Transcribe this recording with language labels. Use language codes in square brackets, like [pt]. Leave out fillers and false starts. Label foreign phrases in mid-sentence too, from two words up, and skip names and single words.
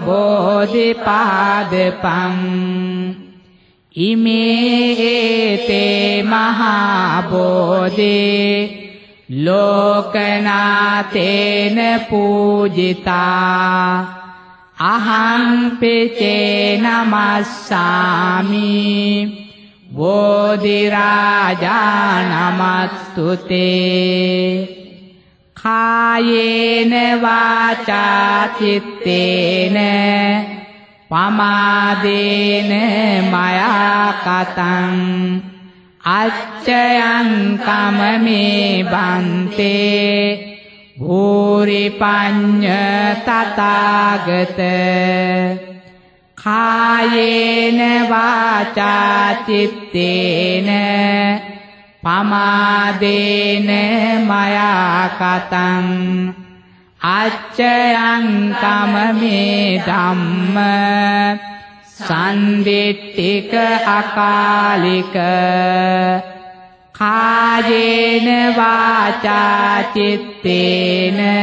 [pi] බෝධිපාදපං ඉමේතේ මහා බෝධි ලෝකනාතේන පූජිතා අහං පිචේ නමස්සාමි බෝධි රාජා නමස්තුතේ කායේන වාචා චිත්තේන පමාදේන මයා කතං අච්චයං කමමේ බන්තේ භූරි පඤ්ඤ තථාගත කායේන වාචා චිත්තේන පමාදේන මයා කතං අච්චයං කමමේ ධම්ම සන්දිට්ඨික අකාලික කායේන වාචා චිත්තේන